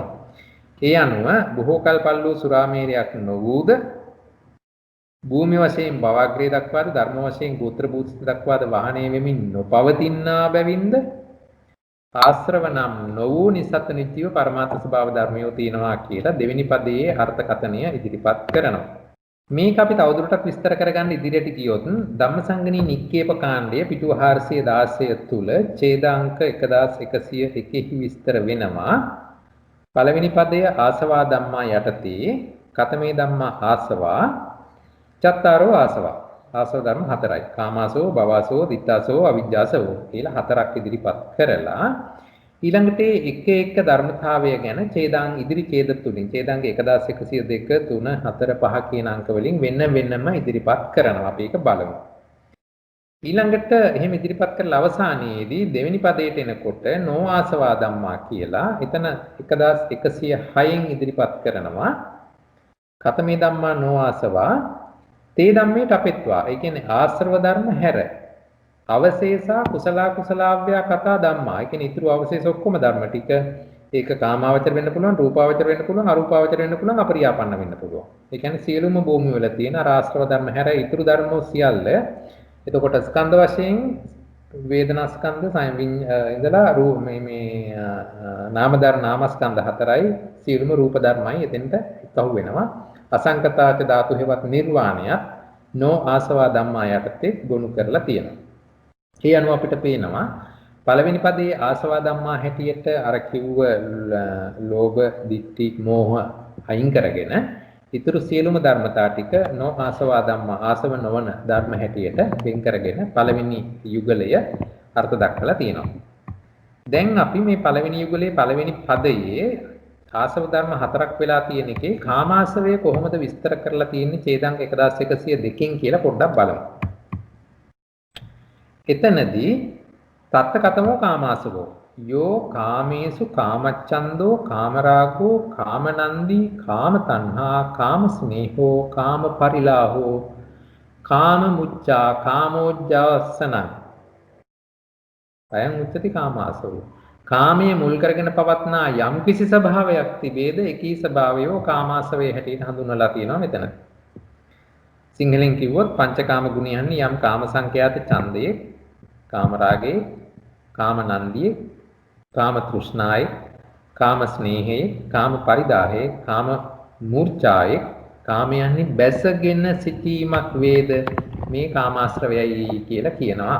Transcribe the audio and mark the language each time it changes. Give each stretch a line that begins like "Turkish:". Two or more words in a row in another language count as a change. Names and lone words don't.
Sinhala: ඒ අනුව බොහෝ කල් පල්ලු සුරාමේරයක් නොවූද භූමි වශයෙන් භවග්‍රේ දක්වාද ධර්ම වශයෙන් ගෝත්‍ර භූසිත දක්වාද වහනේ වෙමින් නොපවතිනා බැවින්ද ආශ්‍රව නම් නොවූ නිසත් නිත්‍යව පරමාර්ථ ස්වභාව ධර්මයෝ තියෙනවා කියලා දෙවෙනි පදයේ අර්ථකථනය ඉදිරිපත් කරනවා. මේක අපි තවදුරටත් විස්තර කරගන්න ඉදිරියට ගියොත් ධම්මසංගණී නික්කේප කාණ්ඩය පිටුව 416 තුල ඡේදාංක 1101 විස්තර වෙනවා. පළවෙනි පදය
Pali: ආසවා ධම්මා යටතේ කතමේ ධම්මා ආසවා චත්තාරෝ ආසවා.
Sinhala: ආසව ධර්ම හතරයි.
Pali: කාමාසෝ, භවසෝ, ditthාසෝ, අවිජ්ජාසෝ
Sinhala: කියලා හතරක් ඉදිරිපත් කරලා ඊළඟට එක ධර්මතාවය ගැන ඡේදාංග ඉදිරි ඡේද තුලින් ඡේදාංග 1102 3 4 5 කියන අංක වලින් වෙනම ඉදිරිපත් කරනවා. අපි ඒක බලමු. ඊළඟට එහෙම ඉදිරිපත් කරලා අවසානයේදී දෙවෙනි පදයට එනකොට
Pali: නෝ ආසවා ධම්මා
Sinhala: කියලා එතන 1106න් ඉදිරිපත් කරනවා.
Pali: කතමේ ධම්මා නෝ ආසවා තේ ධම්මේ තපෙත්වා.
Sinhala: ඒ කියන්නේ ආශ්‍රව ධර්ම හැර අවශේෂා
Pali: කුසලාව්‍යා කතා ධම්මා.
Sinhala: ඒ කියන්නේ ඊතුරු අවශේෂ ඔක්කොම ධර්ම ටික ඒක කාමාවචර වෙන්න පුළුවන්, රූපාවචර වෙන්න පුළුවන්, අරූපාවචර වෙන්න පුළුවන්, අපරියාපන්න වෙන්න පුළුවන්. ඒ කියන්නේ සියලුම භූමි වල තියෙන ආශ්‍රව ධර්ම හැර ඊතුරු ධර්ම සියල්ල එතකොට ස්කන්ධ වශයෙන් වේදනා ස්කන්ධ ඉඳලා මේ නාම ධර්ම නාමස්කන්ධ හතරයි සියලුම රූප ධර්මයි එතෙන්ට එකහුව වෙනවා.
Pali: අසංකතාච ධාතු
Sinhala: හේවත් නිර්වාණයත්
Pali: නෝ ආසවා ධම්මා
Sinhala: යටතේ ගොනු කරලා තියෙනවා. ඒ අනුව අපිට පේනවා පළවෙනි පදයේ
Pali: ආසවා ධම්මා
Sinhala: හැටියට අර කිව්ව ලෝභ, ditthi, මෝහ අයින් කරගෙන ඊතුරු සියලුම ධර්මතා ටික
Pali: නෝ ආසවා ධම්මා
Sinhala: ආසව නොවන ධර්ම හැටියට වෙන් කරගෙන පළවෙනි යුගලය අර්ථ දක්වලා තියෙනවා. දැන් අපි මේ පළවෙනි යුගලයේ පළවෙනි පදයේ ආසව ධර්ම හතරක් වෙලා තියෙන එකේ කාමාසවය කොහොමද විස්තර කරලා තියෙන්නේ ඡේදාංග 1102කින් කියලා පොඩ්ඩක් බලමු.
Pali: එතනදී තත්ත කතමෝ කාමාසවෝ යෝ කාමේසු කාමච්ඡන්தோ කාමරාගෝ කාමනන්දි කාමතණ්හා කාමස්නේහෝ කාමපරිලාහෝ කාමමුච්ඡා කාමෝජ්ජාසනං අයං උච්චති කාමාසවෝ
Sinhala: කාමයේ මුල් කරගෙන පවත්නා යම් කිසි ස්වභාවයක් තිබේද එකී ස්වභාවයෝ කාමාසවේ හැටියට හඳුන්වලා තියෙනවා මෙතන. සිංහලෙන් කිව්වොත් පංචකාම ගුණයන් යම් කාම සංඛ්‍යාත ඡන්දයේ කාම රාගයේ කාම නන්දියේ කාම තෘෂ්ණායේ කාම ස්නේහයේ කාම පරිදාහයේ කාම මූර්ඡායේ කාමයන්හි බැසගෙන සිටීමක් වේද මේ කාමාශ්‍රවයයි කියලා කියනවා.